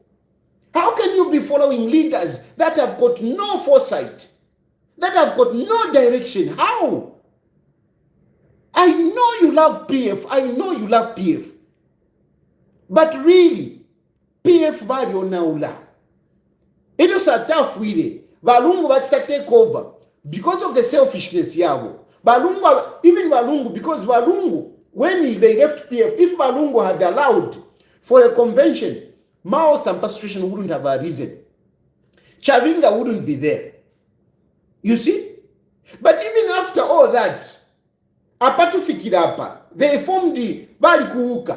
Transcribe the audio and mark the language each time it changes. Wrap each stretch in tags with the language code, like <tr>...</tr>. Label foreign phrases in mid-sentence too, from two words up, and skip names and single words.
<en>How can you be following leaders that have got no foresight, that have got no direction? How? I know you love PF. But really, PF</en> <bem>bali onaula.</bem> <en>It is a tough way.</en> <bem>Balungu bachita</bem> <en>take over because of the selfishness yabo. Balungu, because Balungu, when they left PF, if Balungu had allowed for a convention, Mao's ambassador wouldn't have arisen. Chavinga wouldn't be there. You see? But even after all that,</en> <bem>apatufikira hapa,</bem> <en>they formed the</en> <bem>bali kuuka.</bem>